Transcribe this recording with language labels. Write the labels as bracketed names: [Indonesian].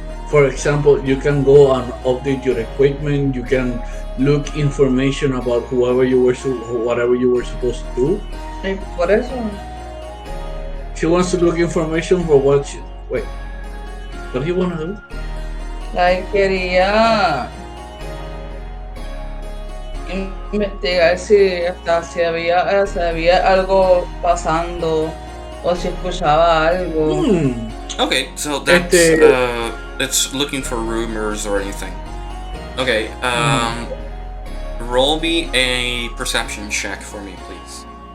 [English] For example, you can go and update your equipment. You can look information about whatever you were supposed to do. [Spanish] Hey, por eso. [English] She wants to look information for what she... Wait. What do you want to do? Like, [Spanish] quería investigar si había algo pasando o si escuchaba algo. [English] Okay, so that's looking for rumors or anything. Okay, roll me a perception check for me, please.